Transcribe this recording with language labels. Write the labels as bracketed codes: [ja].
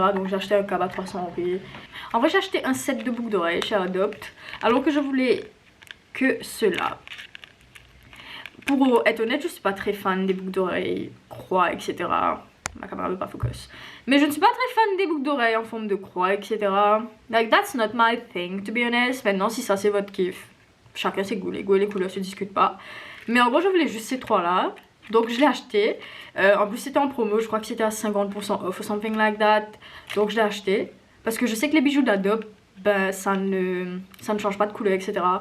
[fr] Donc j'ai acheté un câble à 300 €. En vrai, j'ai acheté un set de boucles d'oreilles chez Adopt, alors que je voulais que cela. Pour être honnête, je suis pas très fan des boucles d'oreilles croix, etc. Ma caméra veut pas focus. Mais je ne suis pas très fan des boucles d'oreilles en forme de croix, etc. [en] Like, that's not my thing, to be honest. [fr] Maintenant, si ça c'est votre kiff, chacun ses goûts. Les goûts et les couleurs se discutent pas. Mais en gros, je voulais juste ces trois-là. Donc je l'ai acheté. En plus, c'était en promo. Je crois que c'était à 50% [en] off or something like that. [fr] Donc je l'ai acheté. Parce que je sais que les bijoux d'Adopt, ben, ça ne change pas de couleur, etc.